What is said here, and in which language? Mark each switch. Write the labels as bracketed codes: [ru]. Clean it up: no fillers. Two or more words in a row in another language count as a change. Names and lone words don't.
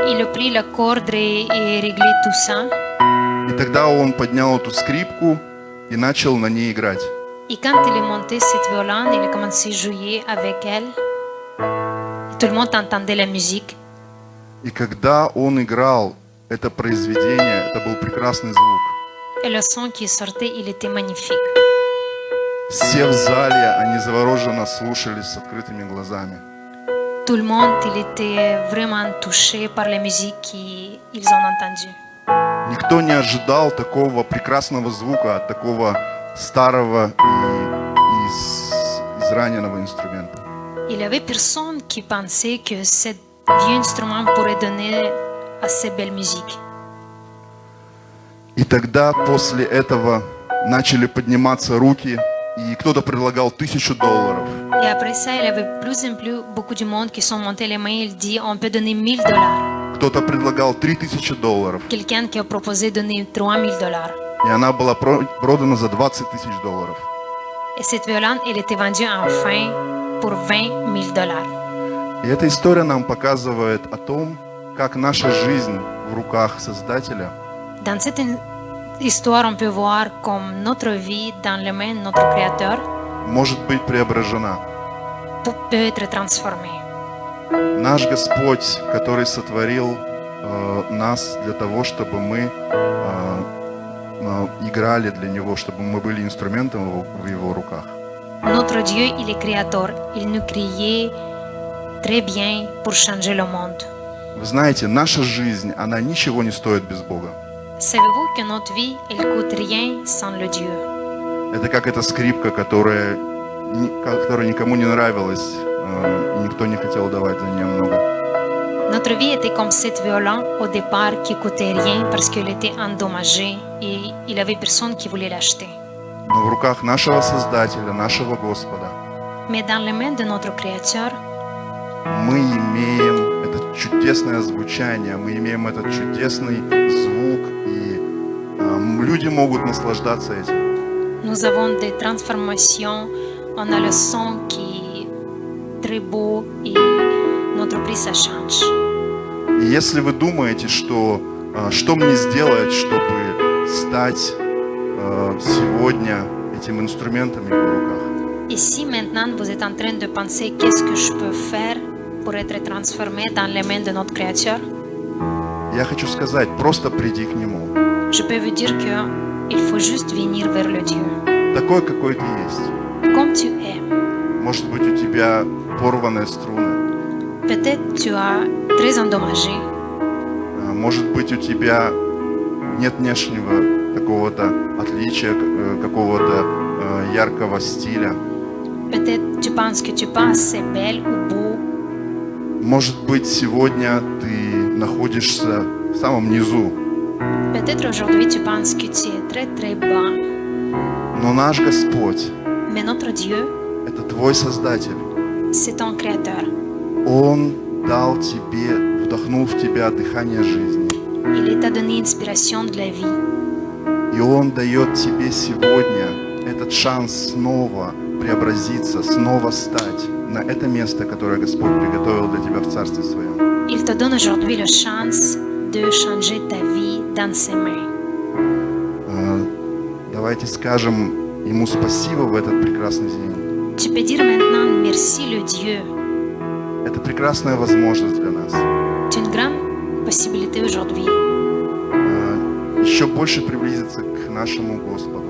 [fr] il a pris la corde et réglé tout ça. [ru] И тогда он поднял эту скрипку и начал на ней играть. [fr] Et quand il est monté cette violon, il a commencé à jouer avec elle. Et tout le monde entendait la musique. [ru] И когда он играл это произведение, это был прекрасный звук. [fr] Et le son qui sortait, il était magnifique. [ru] Все в зале, они завороженно слушали с открытыми глазами. [fr] Tout le monde, il était vraiment touché par la musique qu'ils ont entendue. [ru] Никто не ожидал такого прекрасного звука от такого старого и израненного инструмента. [fr] Il n'y avait personne qui pensait que cet vieux instrument pourrait donner assez belle musique. [ru] И тогда после этого начали подниматься руки, и кто-то предлагал $1000. [fr] Et après ça, il y avait plus en plus beaucoup de monde qui sont montés les mains. Il dit, on peut donner $1000. [ru] Кто-то предлагал $3000. [fr] Quelqu'un qui a proposé de donner $3000. [ru] И она была продана за $20 000. [fr] Et cette violon, elle était vendue enfin pour $20,000. [ru] И эта история нам показывает о том, как наша жизнь в руках Создателя [fr] Dans cette histoire, on peut voir comme notre vie dans les mains de notre Créateur [ru] может быть преображена. [fr] peut être transformée. [ru] Наш Господь, который сотворил нас для того, чтобы мы играли для Него, чтобы мы были инструментом в Его руках. [fr] Notre Dieu, il est Créateur. Il nous créait très bien pour changer le monde. [ru] Вы знаете, наша жизнь, она ничего не стоит без Бога. [fr] Savez-vous que notre vie, elle coûte rien sans le Dieu? [ru] Это как эта скрипка, которая никому не нравилась, и никто не хотел давать за нее много. [fr] Notre vie était comme cette violon au départ qui coûtait rien parce qu'elle était endommagée et il n'y avait personne qui voulait l'acheter. [ru] Но в руках нашего Создателя, нашего Господа, [fr] Mais dans les mains de notre Créateur, [ru] мы имеем это чудесное звучание, мы имеем этот чудесный звук, и люди могут наслаждаться этим. [fr] nous avons des transformations. On a le son qui est très beau et notre vie, ça change. [ru] И если вы думаете, что мне сделать, чтобы стать сегодня этим инструментом в его руках, [fr] Et si maintenant vous êtes en train de penser qu'est-ce que je peux faire pour être transformé dans les mains de notre Créateur, [ru] я хочу сказать, просто приди к Нему. [fr] je peux vous dire qu'il faut juste venir vers le Dieu. [ru] Такой, какой ты есть. [fr] Comme tu es. [ru] Может быть, у тебя порванные струны. [fr] Peut-être tu as très endommagé. [ru] Может быть, у тебя нет внешнего какого-то отличия, какого-то яркого стиля. [fr] Peut-être tu penses que tu es pas assez belle ou beau. [ru] Может быть, сегодня ты находишься в самом низу. [fr] Peut-être aujourd'hui tu penses que tu es très très bas. [ru] Но наш Господь, [fr] Mais notre Dieu, [ru] это твой Создатель. [fr] c'est ton Créateur. [ru] Он дал тебе, вдохнул в тебя дыхание жизни. [fr] Il t'a donné inspiration de la vie. [ru] И Он дает тебе сегодня этот шанс снова преобразиться, снова стать на это место, которое Господь приготовил для тебя в Царстве Своем. [fr] Il te donne aujourd'hui la chance de changer ta vie dans ses mains. [ru] Давайте скажем Ему спасибо в этот прекрасный день. [fr] Tu peux dire maintenant merci le Dieu. [ru] Это прекрасная возможность для нас. [fr] C'est une grande possibilité aujourd'hui. [ru] Еще больше приблизиться к нашему Господу.